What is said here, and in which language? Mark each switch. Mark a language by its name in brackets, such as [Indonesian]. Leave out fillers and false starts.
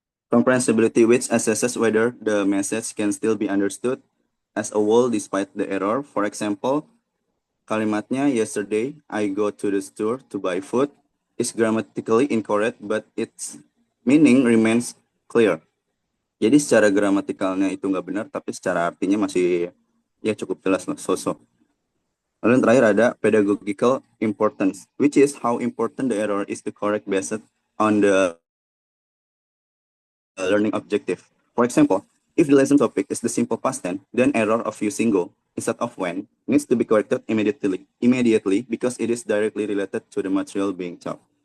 [English] Comprehensibility, which assesses whether the message can still be understood as a whole despite the error. For example, kalimatnya "yesterday I go to the store to buy food" is grammatically incorrect, but its meaning remains clear. [Indonesian] Jadi secara gramatikalnya itu nggak benar, tapi secara artinya masih ya cukup jelas lah, sosok. Lalu yang terakhir ada [English] pedagogical importance, which is how important the error is to correct based on the learning objective. For example, if the lesson topic is the simple past tense, then error of using go instead of when needs to be corrected immediately because it is directly related to the material being taught.